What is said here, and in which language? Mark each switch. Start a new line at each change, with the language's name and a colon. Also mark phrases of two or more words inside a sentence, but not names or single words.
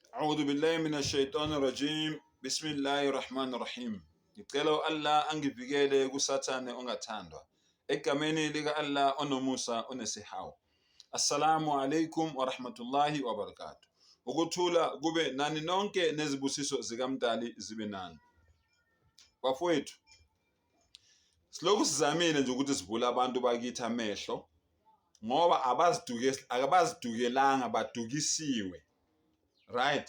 Arabic: أعوذ بالله من الشيطان الرجيم بسم الله الرحمن الرحيم.
Zulu: Ngicela Allah angivikele kusathane ongathandwa. Egameni lika Allah onomusa onesihawu.
Arabic: السلام عليكم ورحمة الله وبركاته.
Zulu: Ukuthula kube nani nonke nezibusiso zikaMdali zibe nani. Bafowethu, siloku sizamile nje ukuthi sivule abantu bakithi amehlo ngoba abazidukelanga badukisiwe. Right?